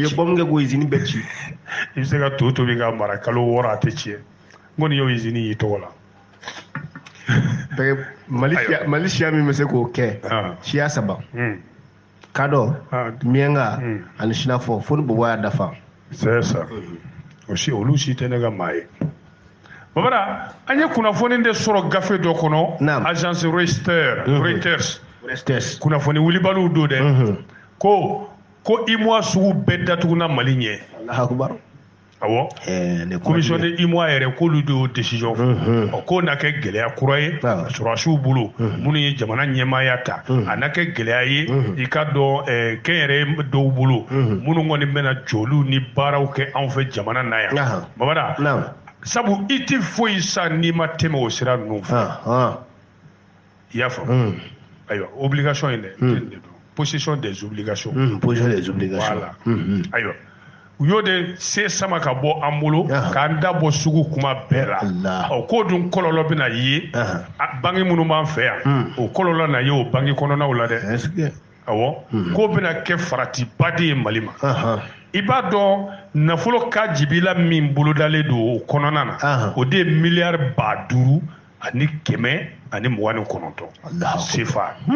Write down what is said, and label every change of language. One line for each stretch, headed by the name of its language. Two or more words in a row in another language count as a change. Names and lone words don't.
Bambara: u ye bombe kɛ k'o usine bɛɛ ci i bɛ se ka to tobi ka mara kalo 6 a tɛ tiɲɛ n kɔni y'o usine y'i tɔgɔ la Mali siya min bɛ se k'o kɛ siya 3 Kadɔ Miɲɛnka ani Sinafɔ fo ni Bɔbɔ y'a dafa
French: c'est ça
Bambara: olu si tɛ ne ka maa ye Babara an ye kunnafoni de sɔrɔ gafe dɔ kɔnɔ agence Reuters kunnafoni wulibaliw do dɛ ko Imois sugu bɛɛ datuguna Mali ɲɛ
Arabic: Allahu akbar
Bambara: awɔ
French: commission de Imois
Bambara: yɛrɛ k'olu de y'o décision fɔ k'o na kɛ gɛlɛya kura ye sɔrɔdasiw bolo minnu ye jamana ɲɛmaaya ta a na kɛ gɛlɛya ye i ka dɔn kɛnyɛrɛ dɔw bolo minnu kɔni bɛna jɔliw ni baaraw kɛ anw fɛ jamana na yan Babara sabu i tɛ foyi sa n'i ma tɛmɛ o sira ninnu fɛ i y'a faamu ayiwa obligation in dɛ
French: possession des obligations voilà
Bambara: ayiwa u y'o de se sama ka bɔ an bolo k'an da bɔ sugu kuma bɛɛ la k'o dun kɔlɔlɔ bɛna ye banque minnu b'an fɛ yan o kɔlɔlɔ na ye o banque kɔnɔnaw la dɛ awɔ k'o bɛna kɛ faratiba de ye Mali ma i b'a dɔn nafolo ka jibila min bolodalen don o kɔnɔna na o de ye miliyari 5,000 ani 129 CFA